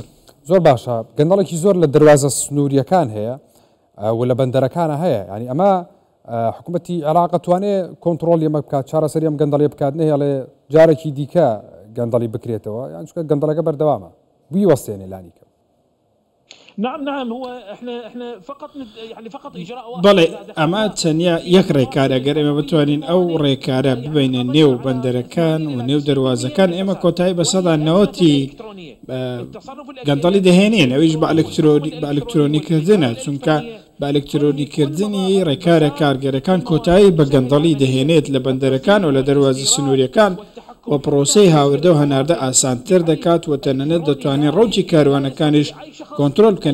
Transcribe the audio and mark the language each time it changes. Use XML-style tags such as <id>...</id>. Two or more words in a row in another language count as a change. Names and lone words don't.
<ckb>زۆر باشە، گەندەڵێکی زۆر لە دەواازە سنووریەکان هەیە و لە بەندەرەکانە هەیە. ینی ئەمە حکوومەتی عێراق دەتوانێت کۆنتڕۆڵ ئەمە بکات، چارەسەری ئەم گەندەڵی بکات، نەهێڵێ جارێکی دیکە گەندەڵی بکرێتەوە، یان چونکە گەندەڵەکە بەردەوامە بیوەستێنێ لانی کە.</ckb> <ar>نعم هو احنا فقط يعني فقط اجراء</ar> <ckb>بەڵێ ئەمە چەندیا یەک ڕێکارە. ئەگەر ئێمە بتوانین ئەو ڕێکارە ببینە نێو بەندەرەکان و نێو دەواازەکان، ئێمە کۆتایی بە 90 گەندەڵی دەهێنین. ئەویش بە ئەلکترۆنیکردنە، چونکە بە ئەلکترۆنیکردنی ڕێکارە کارگەرەکان کۆتایی بە گەندەڵی دەهێنێت لە بەندەرەکان و لە دەواازە سنووریەکان و پرۆسەی هاوردە و هەناردە ئاسانتر دەکات و تەنانەت دەتوانین ڕۆکی کاروانەکانیش کۆنتڕۆل بکەن.</ckb>